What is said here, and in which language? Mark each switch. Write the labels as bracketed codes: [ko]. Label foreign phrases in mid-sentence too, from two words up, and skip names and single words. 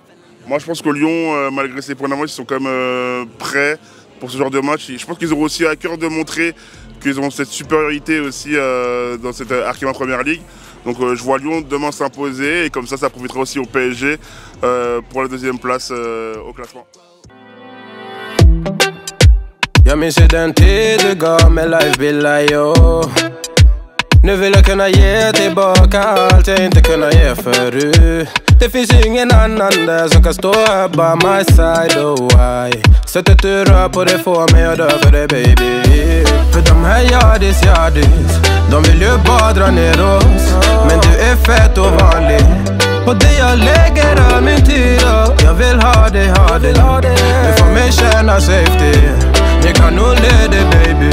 [fr] Moi, je pense que Lyon, malgré ses points d'avance, ils sont quand même prêts pour ce genre de match. Je pense qu'ils auront aussi à cœur de montrer qu'ils ont cette supériorité aussi dans cette Arkema Première Ligue. Donc je vois Lyon demain s'imposer et comme ça profitera aussi au PSG pour la 2e place au classement. [sv] Jag minns hur den tid du gav mig life billar yo. Nu vill jag kunna ge tillbaka allt jag inte kunnat ge förut. Det finns ingen annan där som kan stå här [en] by my side, oh why. [sv] Sättet du rör på det får mig att dö för dig baby. För de här yardis, de vill ju bara dra ner oss. Men du är fett och vanlig. På det jag lägger all min tid och jag vill ha dig. Du får mig känna safety. Jag kan nog leda baby.